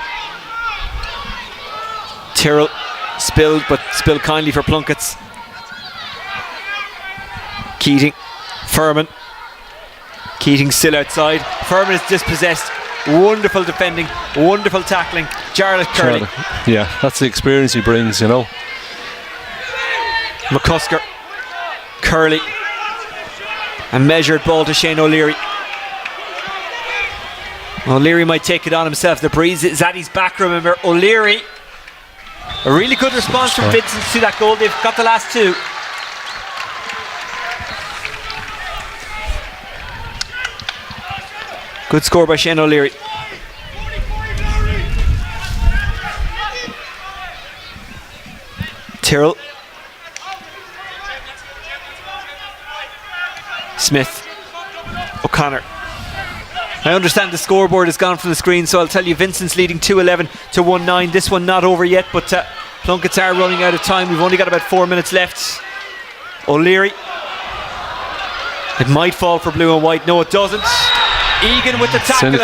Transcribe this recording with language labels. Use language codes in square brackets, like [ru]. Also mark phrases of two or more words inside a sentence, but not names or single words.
[en] Tyrrell spilled, but spilled kindly for Plunketts. Keating. Furman. Keating still outside. Furman is dispossessed. Wonderful defending, wonderful tackling. Jarlath Curley. Yeah, that's the experience he brings, you know. McCusker. Curley. A measured ball to Shane O'Leary. O'Leary might take it on himself. The breeze is at his back, remember. O'Leary. A really good response from Vincents to that goal. They've got the last two. Good score by Shane O'Leary. Tyrrell. Smith. O'Connor. I understand the scoreboard has gone from the screen, so I'll tell you Vincent's leading 2-11 to 1-9. This one not over yet, but Plunketts are running out of time. We've only got about 4 minutes left. O'Leary. It might fall for blue and white. No, it doesn't. Egan with the tackle. Cynical.